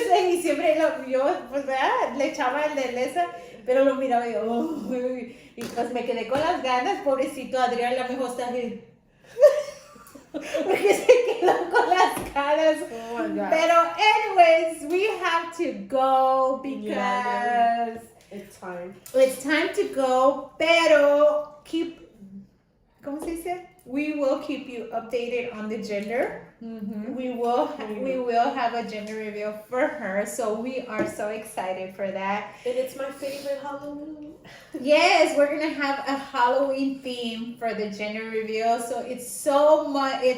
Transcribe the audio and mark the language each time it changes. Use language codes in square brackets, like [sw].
[es] Y siempre yo, pues, ¿verdad? Le echaba el de esa, pero lo miraba y yo, y pues me quedé con las ganas, pobrecito Adrián, la mejor está ahí. Porque se quedó con las caras. [en] Oh my God. [es] Pero [en] anyways, we have to go because It's time. it's time to go, [es] pero ¿cómo se dice? [en] We will keep you updated on the gender. Mm-hmm. We will have a gender reveal for her, so we are so excited for that. And it's my favorite Halloween. Yes, we're gonna have a Halloween theme for the gender reveal, so it's so much.